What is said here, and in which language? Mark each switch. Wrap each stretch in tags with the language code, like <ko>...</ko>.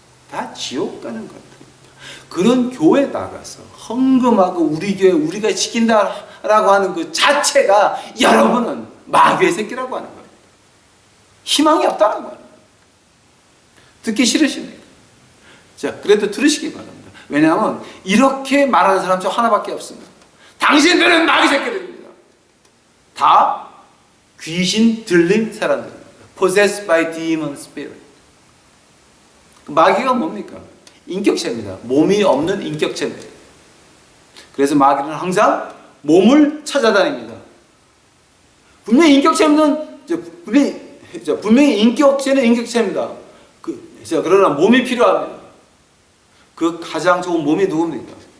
<ko>다 지옥 가는 것들. 그런 교회 나가서 헌금하고 우리 교회 우리가 지킨다라고 하는 그 자체가 여러분은 마귀의 새끼라고 하는 거예요. 희망이 없다는 거예요. 듣기 싫으십니까? 자, 그래도 들으시기 바랍니다. 왜냐하면 이렇게 말하는 사람 중 하나밖에 없습니다. 당신들은 마귀 새끼들입니다. 다 귀신 들린 사람들입니다.</ko> <en>Possessed by demon spirit.</en> <ko>마귀가 뭡니까? 인격체입니다. 몸이 없는 인격체입니다. 그래서 마귀는 항상 몸을 찾아다닙니다. 분명히 인격체는 분명히 인격체는 인격체입니다. 그러나 몸이 필요합니다. 그 가장 좋은 몸이 누굽니까?</ko>